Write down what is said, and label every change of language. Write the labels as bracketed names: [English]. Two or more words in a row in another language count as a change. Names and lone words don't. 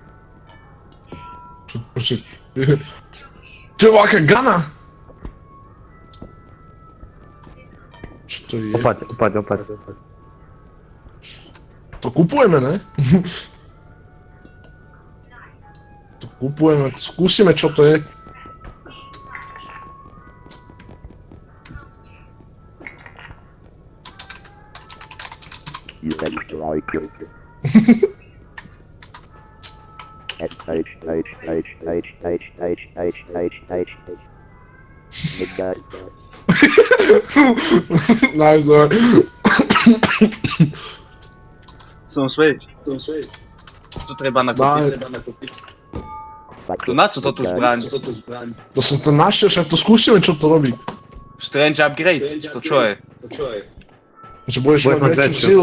[Slovak] Čo je aká gana? Čo to je? Opäť. To kupujeme, ne? To kupujeme, skúsime čo to je. [English] You extra IQ. Nice, no. [Slovak] Som späť. To treba nakúpiť. Na čo to tu zbraň? To som to našiel, však to skúsime čo to robí. [English] Strange upgrade? [Slovak] To čo je? Že budeš mať väčšiu silu.